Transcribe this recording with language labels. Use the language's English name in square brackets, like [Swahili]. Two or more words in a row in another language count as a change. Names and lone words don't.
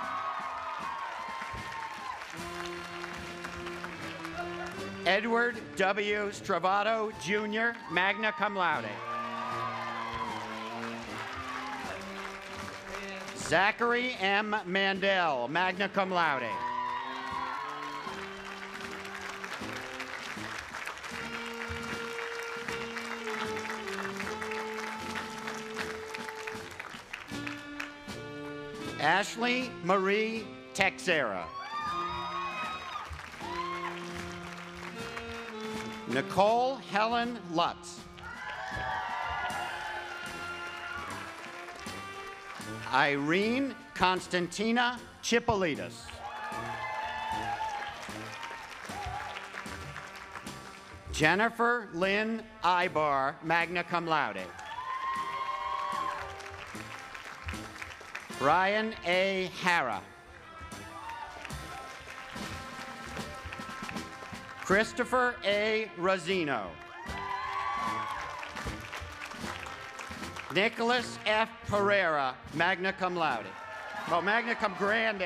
[English] Edward W. Stravato Jr., [Latin] magna cum laude. [English] Zachary M. Mandel, [Latin] magna cum laude. [English] Ashley Marie Texera. Nicole Helen Lutz. Irene Constantina Chipolitas. Jennifer Lynn Ibar, [Latin] magna cum laude. [English] Brian A. Hara. Christopher A. Rosino. Nicholas F. Pereira, [Latin] magna cum laude. Oh, magna cum grande.